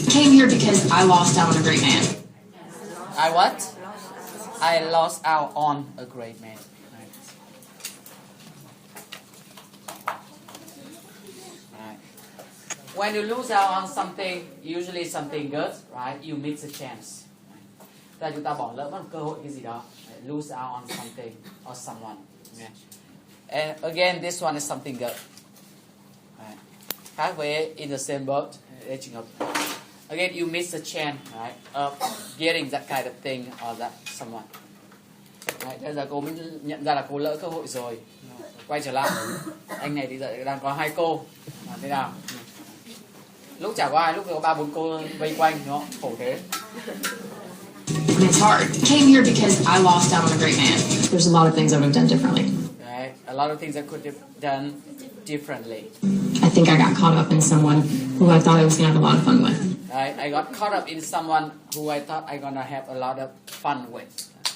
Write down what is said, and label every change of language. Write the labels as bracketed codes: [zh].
[en] Came here because I lost out on a great man. I what? I lost out on a great man. Right. When you lose out on something, usually something good, right? You miss a chance. [vi] Là chúng ta bỏ lỡ một cơ hội cái gì đó. [en] Lose out on something or someone. Yeah. And again, this one is something good. Right. [vi] Khác với [en] in the same boat. [vi] Đây trường hợp. [en] Again, you miss a chance, right, of getting that kind of thing or that someone. Right. [vi] Bây giờ cô mới nhận ra là cô lỡ cơ hội rồi. Quay trở lại, anh này thì đang có 2 cô, thế nào? Lúc chả có ai, lúc có 3-4 cô vây quanh, đúng không? Khổ thế. [en] It's hard. Came here because I lost out on a great man. There's a lot of things I would have done differently. Right. A lot of things I could have done differently. I think I got caught up in someone who I thought I was going to have a lot of fun with. Right. I got caught up in someone who I thought I gonna have a lot of fun with.